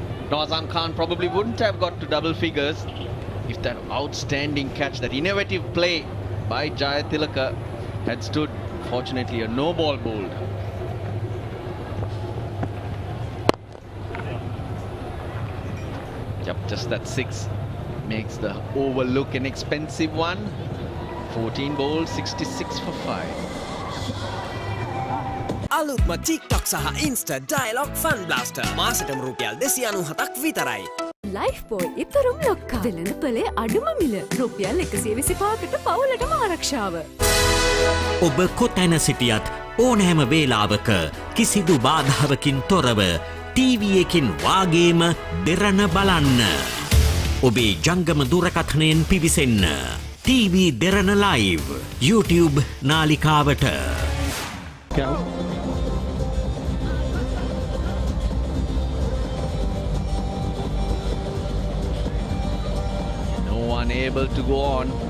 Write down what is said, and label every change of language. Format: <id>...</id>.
<en>Now Azam Khan probably wouldn't have got to double figures if that outstanding catch, that innovative play by Jaya Tilaka had stood. Fortunately, a no ball bowled. Yep, just that 6 makes the over look an expensive one. 14 bowled, 66 for 5.</en> <si>අලුත්ම TikTok සහ Insta Dialogue Fun Blaster මාසෙටම රුපියල් 297ක් විතරයි. Lifeboy ඉතුරුම් ලොක්කා. වෙළඳ පොලේ අඩුම මිල රුපියල් 125කට පවුලටම ආරක්ෂාව. ඔබ කොතැන සිටියත් ඕනෑම වේලාවක කිසිදු බාධාවකින් තොරව TV එකකින් වාගේම දෙරණ බලන්න. ඔබේ ජංගම දුරකථනයෙන් පිවිසෙන්න. TV Derana live YouTube නාලිකාවට.</si> <en>Unable to go on.</en>